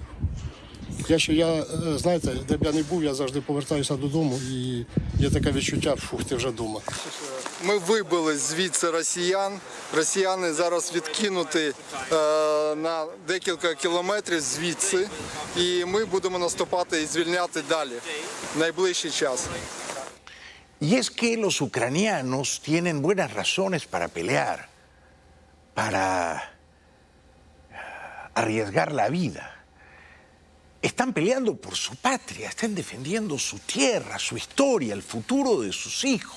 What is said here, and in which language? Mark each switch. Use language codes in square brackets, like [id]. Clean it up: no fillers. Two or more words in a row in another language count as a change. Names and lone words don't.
[uk] Знаєте, де б я не був, я завжди повертаюся додому, і є таке відчуття, фух, ти вже вдома. Ми вибили звідси росіян. Росіяни зараз відкинуті на декілька кілометрів звідси, і ми будемо наступати і звільняти далі в найближчий час. [es] Y es que los ucranianos tienen buenas razones para pelear, para arriesgar la vida. están peleando por su patria, están defendiendo su tierra, su historia, el futuro de sus hijos.